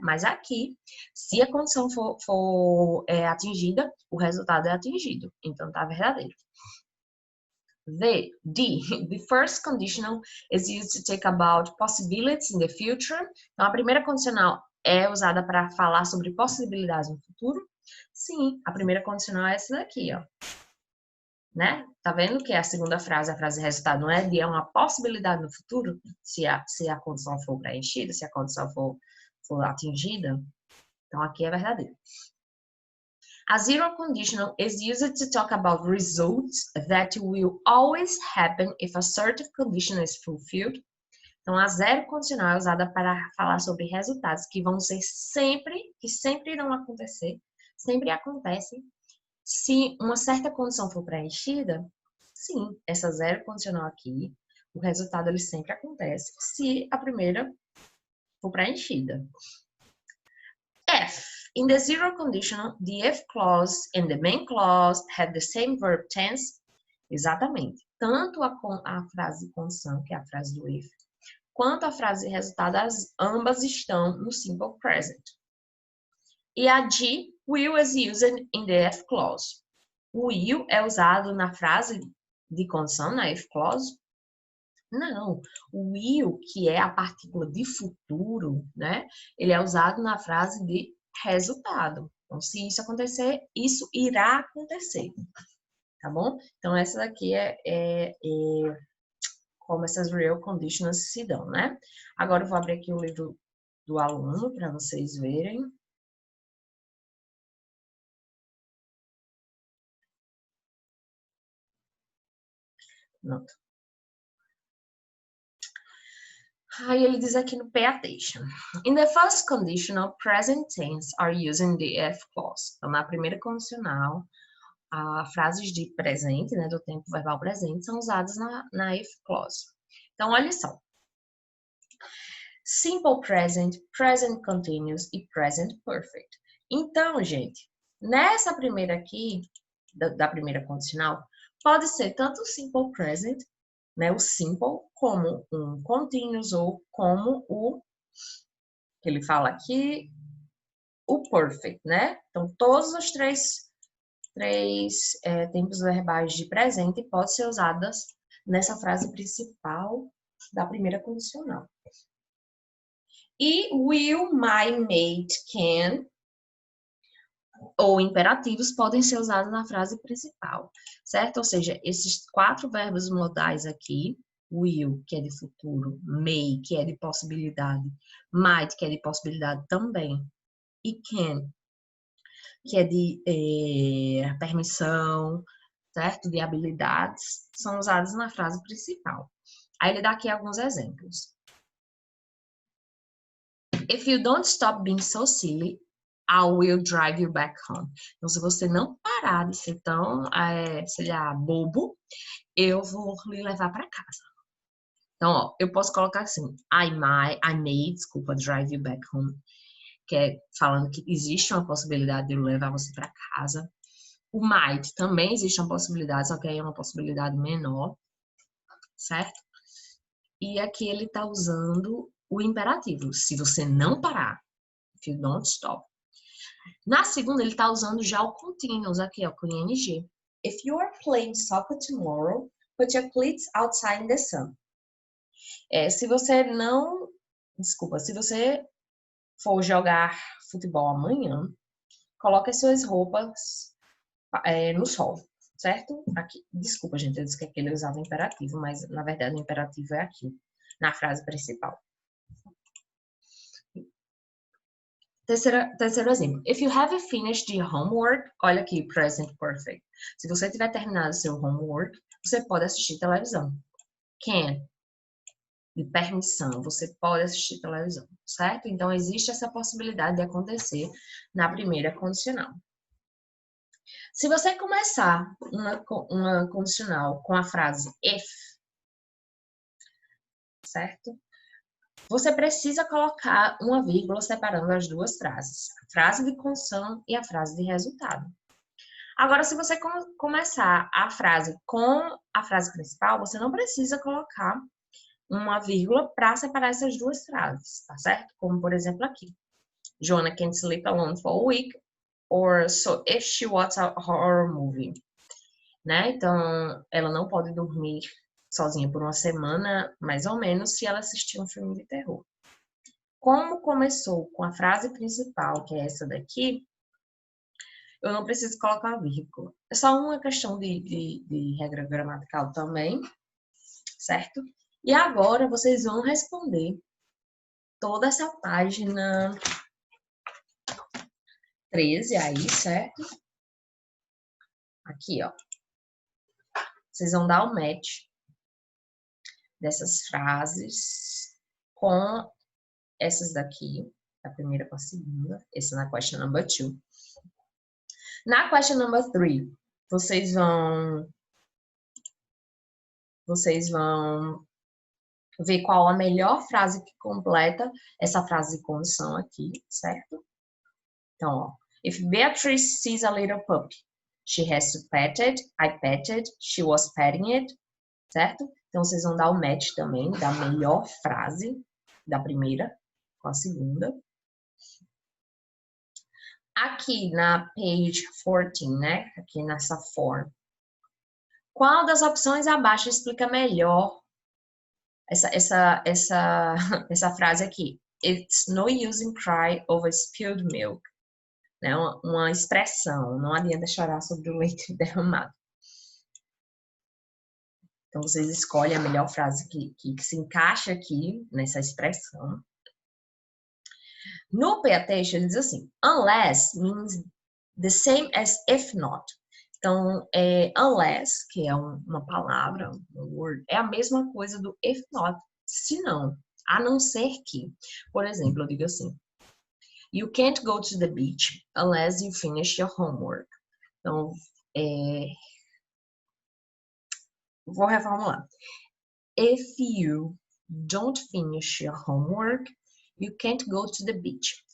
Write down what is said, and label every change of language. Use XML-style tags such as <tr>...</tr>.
<pt>Mas aqui, se a condição for atingida, o resultado é atingido. Então, tá verdadeiro. D.</pt> <en>The first conditional is used to talk about possibilities in the future.</en> <pt>Então, a primeira condicional é usada para falar sobre possibilidades no futuro. Sim, a primeira condicional é essa daqui, ó. Né? Tá vendo que a segunda frase, a frase resultado, não é de uma possibilidade no futuro, se a condição for preenchida, se a condição for atingida. Então, aqui é verdadeiro.</pt> <en>A zero conditional is used to talk about results that will always happen if a certain condition is fulfilled.</en> <pt>Então, a zero condicional é usada para falar sobre resultados que vão ser que sempre irão acontecer, sempre acontecem. Se uma certa condição for preenchida, sim, essa zero condicional aqui, o resultado ele sempre acontece se a primeira for preenchida. F.</pt> <en>In the zero conditional, the if clause and the main clause have the same verb tense.</en> <pt>Exatamente. Tanto a frase condição, que é a frase do if, quanto a frase resultado, ambas estão no simple present. E a G,</pt> <en>will is used in the if clause.</en> <pt>O will é usado na frase de condição, na if clause? Não. O will, que é a partícula de futuro, né? Ele é usado na frase de resultado. Então, se isso acontecer, isso irá acontecer. Tá bom? Então, essa daqui é como essas real conditions se dão, né? Agora eu vou abrir aqui o livro do aluno para vocês verem. Pronto. Aí ele diz aqui no pay attention.</pt> <en>In the first conditional, present tense are used in the if clause.</en> <pt>Então, na primeira condicional, as frases de presente, né, do tempo verbal presente, são usadas na if clause. Então, olha só.</pt> <en>Simple present, present continuous e present perfect.</en> <pt>Então, gente, nessa primeira aqui, da primeira condicional, pode ser tanto o simple present, né, o simple, como um continuous ou como o que ele fala aqui, o perfect, né? Então, todos os três tempos verbais de presente podem ser usados nessa frase principal da primeira condicional. E will, might, may, can ou imperativos podem ser usados na frase principal, certo? Ou seja, esses 4 verbos modais aqui, will, que é de futuro, may, que é de possibilidade, might, que é de possibilidade também, e can, que é de permissão, certo? De habilidades, são usados na frase principal. Aí ele dá aqui alguns exemplos.</pt> <en>If you don't stop being so silly, I will drive you back home.</en> <pt>Então, se você não parar de ser tão, sei lá, bobo, eu vou lhe levar para casa. Então, ó, eu posso colocar assim,</pt> <en>I may,</en> <pt>desculpa,</pt> <en>drive you back home,</en> <pt>que é falando que existe uma possibilidade de eu levar você para casa. O might também existe uma possibilidade, só que aí é uma possibilidade menor, certo? E aqui ele está usando o imperativo, se você não parar,</pt> <en>if you don't stop.</en> <pt>Na segunda, ele está usando já o continuous aqui, ó, com ing.</pt> <en>If you are playing soccer tomorrow, put your cleats outside in the sun.</en> <pt>Se você não... Desculpa, se você for jogar futebol amanhã, coloque as suas roupas no sol, certo? Aqui, desculpa, gente, eu disse que aqui ele usava o imperativo, mas na verdade o imperativo é aqui, na frase principal. Terceiro exemplo.</pt> <en>If you have finished your homework,</en> <pt>olha aqui,</pt> <en>present perfect.</en> <pt>Se você tiver terminado seu homework, você pode assistir televisão. Can, de permissão, você pode assistir televisão, certo? Então, existe essa possibilidade de acontecer na primeira condicional. Se você começar uma condicional com a frase if, certo? Você precisa colocar uma vírgula separando as duas frases, a frase de condição e a frase de resultado. Agora, se você começar a frase com a frase principal, você não precisa colocar uma vírgula para separar essas duas frases, tá certo? Como, por exemplo, aqui.</pt> <en>Jonah can't sleep alone for a week, or so if she watches a horror movie.</en> <pt>Né? Então, ela não pode dormir sozinha por uma semana, mais ou menos, se ela assistir um filme de terror. Como começou com a frase principal, que é essa daqui, eu não preciso colocar vírgula. É só uma questão de regra gramatical também, certo? E agora vocês vão responder toda essa página 13 aí, certo? Aqui, ó. Vocês vão dar o match dessas frases com essas daqui, a primeira com a segunda, essa na question number 2. Na question number 3, vocês vão ver qual a melhor frase que completa essa frase de condição aqui, certo? Então, ó,</pt> <en>if Beatrice sees a little puppy, she has to pet it, I petted, she was petting it,</en> <pt>certo? Então, vocês vão dar o match também da melhor frase da primeira com a segunda. Aqui na page 14, né? Aqui nessa form. Qual das opções abaixo explica melhor essa frase aqui?</pt> <en>It's no use in cry over spilled milk.</en> <pt>Né? Uma expressão, não adianta chorar sobre o leite derramado. Então, vocês escolhem a melhor frase que se encaixa aqui nessa expressão.</pt> <en>No pay attention,</en> <pt>ele diz assim,</pt> <en>unless means the same as if not.</en> <pt>Então, unless, que é uma palavra, um word, é a mesma coisa do if not, se não, a não ser que. Por exemplo, eu digo assim,</pt> <en>you can't go to the beach unless you finish your homework.</en> <pt>Então, vou reformular.</pt> <en>If you don't finish your homework, you can't go to the beach.</en>